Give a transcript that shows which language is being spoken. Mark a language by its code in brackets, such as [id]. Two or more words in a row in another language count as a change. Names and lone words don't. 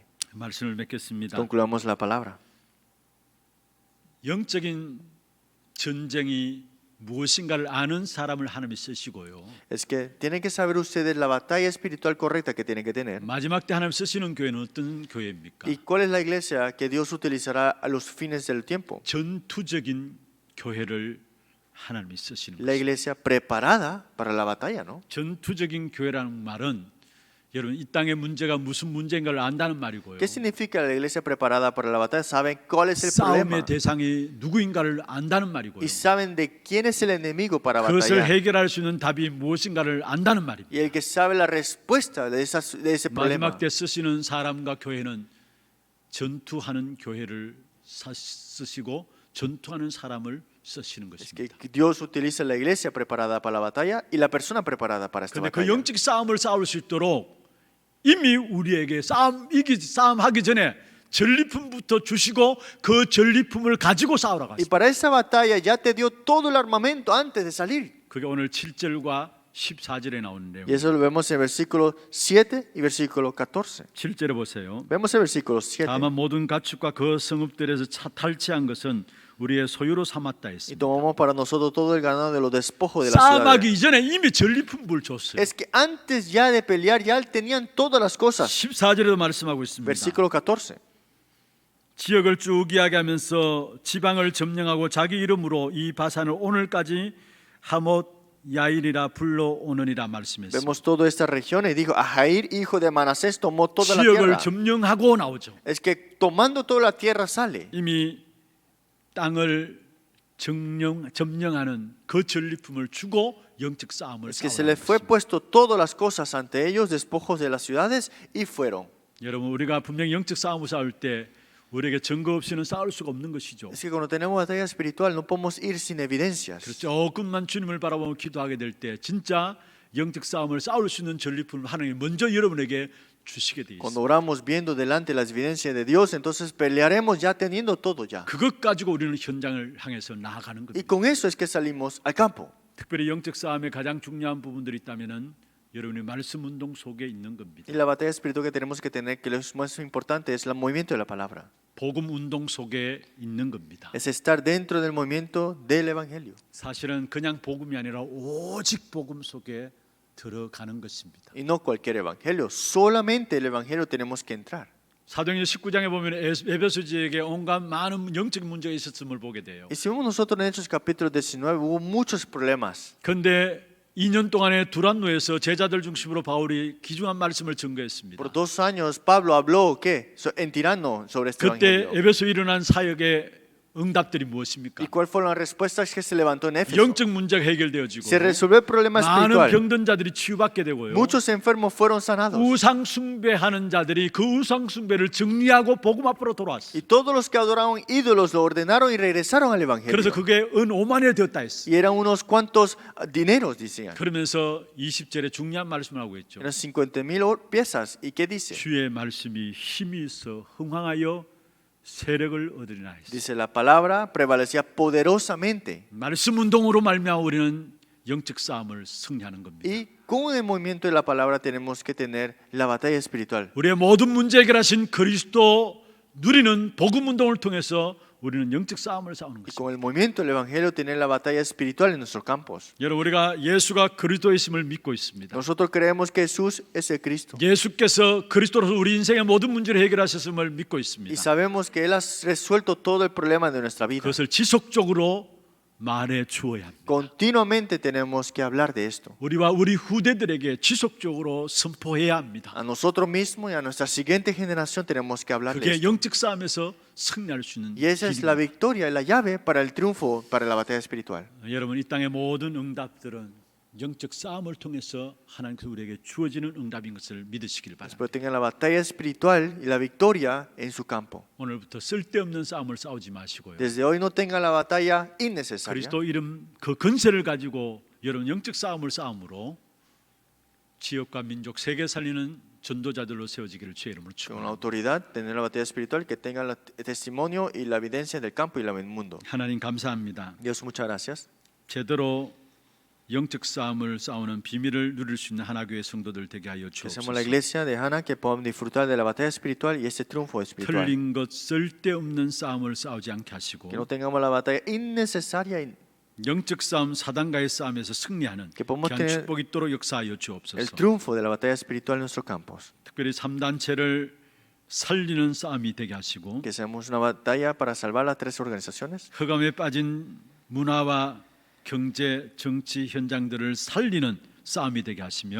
[ko] 말씀을 맺겠습니다. [es] Concluamos la palabra. [ko] 영적인 전쟁이 무엇인가를 아는 사람을 하나님이 쓰시고요. [es] Es que tienen que saber ustedes la batalla espiritual correcta que tienen que tener. [ko] 마지막 때 하나님 쓰시는 교회는 어떤 교회입니까? [es] ¿Y cuál es la iglesia que Dios utilizará a los fines del tiempo? [ko] 전투적인 교회를 하나님이 쓰시는 [es] La [ko] 것입니다. [es] iglesia preparada para la batalla, ¿no? [ko] 전투적인 교회라는 말은 여러분 이 땅의 문제가 무슨 문제인가를 안다는 말이고요. [es] ¿Qué significa la iglesia preparada para la batalla? Saben cuál es el [ko] 싸움의 [es] problema [ko] 대상이 누구인가를 안다는 말이고요. [es] y saben de quién es el enemigo para [ko] 그것을 [es] batallar. [ko] 해결할 수 있는 답이 무엇인가를 안다는 말입니다. [es] Y el que sabe la respuesta de ese problema. [ko] 마지막 때 쓰시는 사람과 교회는 전투하는 교회를 쓰시고 전투하는 사람을 쓰시는 [es] Es que [ko] 것입니다. [es] Dios utiliza la iglesia preparada para la batalla y la persona preparada para esta [ko] 그런데 그 [es] batalla. [ko] 영적 싸움을 싸울 수 있도록 이미 우리에게 싸움하기 전에 전리품부터 주시고 그 전리품을 가지고 싸우러 [es] Y [ko] 갔습니다. [es] para esa batalla ya te dio todo el armamento antes de salir. [ko] 그게 오늘 7절과 14절에 나오는 [es] Y [ko] 내용. [es] eso lo vemos en versículo 7 y versículo 14. [ko] 7절에 보세요. [es] Vemos el versículo 7. [ko] 다만 모든 가축과 그 성읍들에서 탈취한 것은 우리의 소유로 삼았다 [es] Y [ko] 했습니다. [es] tomamos para nosotros todo el ganado de los despojos de la ciudad. [ko] 싸움하기 이전에 이미 전리품을 줬어요. [es] Es que antes ya de pelear ya tenían todas las cosas. [ko] 14절에도 말씀하고 있습니다. [es] Versículo 14. [ko] 지역을 쭉 이야기하면서 지방을 점령하고 자기 이름으로 이 바산을 오늘까지 하못 야일이라 불러오느니라 말씀했습니다. [es] Vemos toda esta región y dijo, a Jair, hijo de Manasés, tomó toda la [ko] 지역을 [es] tierra. [ko] 점령하고 나오죠. [es] Es que tomando toda la tierra sale. [ko] 이미 땅을 점령하는 그 전리품을 주고 영적 싸움을 [es] Es que se [ko] 싸우는 [es] les fue [ko] 것입니다. [es] puesto todas las cosas ante ellos, despojos de las ciudades, y fueron. [ko] 여러분 우리가 분명히 영적 싸움을 싸울 때 우리에게 증거 없이는 싸울 수가 없는 것이죠. [es] Es que cuando tenemos batalla espiritual no podemos ir sin evidencias. [ko] 조금만 주님을 바라보며 기도하게 될 때 진짜 영적 싸움을 싸울 수 있는 전리품을 하나님이 먼저 여러분에게 주시게 돼 [es] Cuando [ko] 있어요. [es] oramos viendo delante las evidencias de Dios, entonces pelearemos ya teniendo todo ya. [ko] 그것 가지고 우리는 현장을 향해서 나아가는 [es] Y [ko] 겁니다. [es] con eso es que salimos al campo. [ko] 특별히 영적 싸움의 가장 중요한 부분들이 있다면은 여러분의 말씀 운동 속에 있는 겁니다. [es] Y la batalla espiritual que tenemos que tener, que lo más importante es el movimiento de la palabra. [ko] 복음 운동 속에 있는 겁니다. [es] Es estar dentro del movimiento del Evangelio. [ko] 사실은 그냥 복음이 아니라 오직 복음 속에 들어가는 것입니다. [es] Y no cualquier Evangelio, solamente el Evangelio tenemos que entrar. [ko] 사도행전 19장에 보면 에베소 지역에 온갖 많은 영적인 문제가 있었음을 보게 돼요. [es] Y si vemos nosotros en Hechos capítulo 19, hubo muchos problemas. [ko] 그런데 2년 동안에 두란노에서 제자들 중심으로 바울이 귀중한 말씀을 증거했습니다. [es] Por 2 años Pablo habló ¿qué? En Tirano sobre este [ko] 그때 [es] Evangelio. [ko] 에베소에 일어난 사역의 응답들이 무엇입니까? [es] ¿Y cuáles fueron las respuestas que se levantó en Éfeso? [ko] 영적 문제가 해결되어지고 [es] Se resolvió el problema [ko] 많은 [es] espiritual. [ko] 병든 자들이 치유받게 되고요. [es] Muchos enfermos fueron sanados. [ko] 우상 숭배하는 자들이 그 우상 숭배를 정리하고 복음 앞으로 돌아왔어요. [es] Y todos los que adoraban ídolos lo ordenaron y regresaron al [ko] 그래서 [es] Evangelio. [ko] 그게 은 5만이 되었다 했어요. [es] Y eran unos cuantos dineros, decían. [ko] 그러면서 20절에 중요한 말씀을 하고 있죠. [es] Eran 50,000 piezas. ¿Y qué dice? [ko] 주의 말씀이 힘이 있어 흥황하여 세력을 얻으리나 했어요. [es] Dice la palabra prevalecía poderosamente. [ko] 말씀 운동으로 말미암아 우리는 영적 싸움을 승리하는 겁니다. [es] Y con el movimiento de la palabra tenemos que tener la batalla espiritual. [ko] 우리의 모든 문제 해결하신 그리스도 누리는 복음 운동을 통해서 우리는 영적 싸움을 싸우는 [es] Y [ko] 것입니다. [es] con el movimiento del evangelio tener la batalla espiritual en nuestros campos. [ko] 여러분, 우리가 예수가 그리스도이심을 믿고 있습니다. [es] Nosotros creemos que Jesús es el Cristo. [ko] 예수께서 그리스도로서 우리 인생의 모든 문제를 해결하셨음을 믿고 [es] Y [ko] 있습니다. [es] sabemos que Él ha resuelto todo el problema de nuestra vida. [ko] 그것을 지속적으로 말해 주어야 합니다. [es] Continuamente tenemos que hablar de esto. [ko] 우리와 우리 후대들에게 지속적으로 선포해야 합니다. [es] A nosotros mismos y a nuestra siguiente generación tenemos que hablar de [ko] 그게 [es] esto. [ko] 영적 싸움에서 승리할 수 있는 [es] Y esa es la [ko] 길입니다. [es] victoria, la llave para el triunfo, para la batalla espiritual. [ko] 여러분, 이 땅의 모든 응답들은 영적 싸움을 통해서 하나님께서 우리에게 주어지는 응답인 것을 믿으시길 바랍니다. [es] Espero tengan la batalla espiritual y la victoria en su campo. [ko] 오늘부터 쓸데없는 싸움을 싸우지 마시고요. [es] Desde hoy no tengan la batalla innecesaria. [ko] 그리스도 이름 그 근세를 가지고 여러분 영적 싸움을 싸움으로 지역과 민족 세계 살리는 전도자들로 세워지기를 주의 이름으로 [es] Con [ko] 축원합니다. [es] autoridad, tener la batalla espiritual, que tengan el testimonio y la evidencia del campo y del mundo. [ko] 하나님 감사합니다. [es] Dios, muchas gracias. [ko] 제대로 영적 싸움을 싸우는 비밀을 누릴 수 있는 하나교회 성도들 되게 하여 [es] Que seamos la [ko] 주옵소서. [es] iglesia de Hannah, que podamos disfrutar de la batalla espiritual y ese triunfo espiritual. [ko] 틀린 것 쓸데없는 싸움을 싸우지 않게 하시고 [es] Que no tengamos la batalla innecesaria y [ko] 영적 싸움 사단과의 싸움에서 승리하는 [es] Que podamos [ko] 귀한 [es] tener [ko] 축복이 있도록 역사하여 [es] el [ko] 주옵소서. [es] triunfo de la batalla espiritual en nuestros campos. [ko] 특별히 3단체를 살리는 싸움이 되게 하시고 [es] Que seamos una batalla para salvar las tres organizaciones. [ko] 흑암에 빠진 문화와 경제, 정치 현장들을 살리는 싸움이 되게 하시며